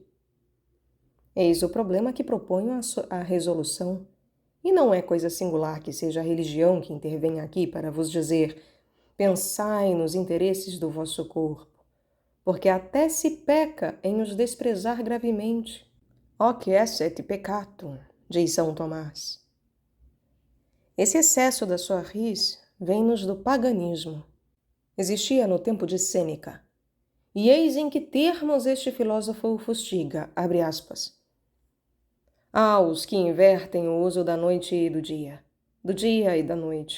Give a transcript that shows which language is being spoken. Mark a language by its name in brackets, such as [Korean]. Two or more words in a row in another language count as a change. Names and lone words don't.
[Portuguese] Eis o problema que proponho a resolução. E não é coisa singular que seja a religião que intervenha aqui para vos dizer: pensai nos interesses do vosso corpo, porque até se peca em os desprezar gravemente. [Latin] Hoc esset peccatum, [Portuguese] diz São Tomás. Esse excesso da soirées vem-nos do paganismo. Existia no tempo de Sêneca. E eis em que termos este filósofo o fustiga, abre aspas. Há os que invertem o uso da noite e do dia e da noite.